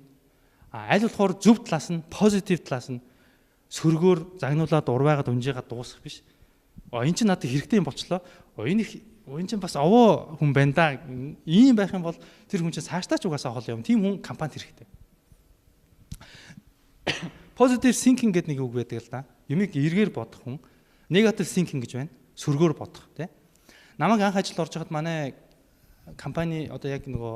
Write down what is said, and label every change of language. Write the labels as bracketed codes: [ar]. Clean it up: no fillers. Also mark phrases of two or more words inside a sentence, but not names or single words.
[mn] Аль болохоор зөв талаас нь, позитив талаас нь сөргөөр загнуулаад урвайгаад унжигаад дуусгах биш. Энэ чинь надад хэрэгтэй юм болчлоо. Энэ чинь бас овоо хүн байна да. Ийм байх юм бол тэр хүн чинь цаашдаа ч угаасаа хол юм. Тийм хүн компанид хэрэгтэй. [en] Positive thinking [mn] гэдэг нэг үг байдаг л да. Юмыг эргээр бодох хүн. [en] Negative thinking [mn] гэж байна. Сөргөөр бодох тий. Намайг анх ажил орж хахад манай компани одоо яг нөгөө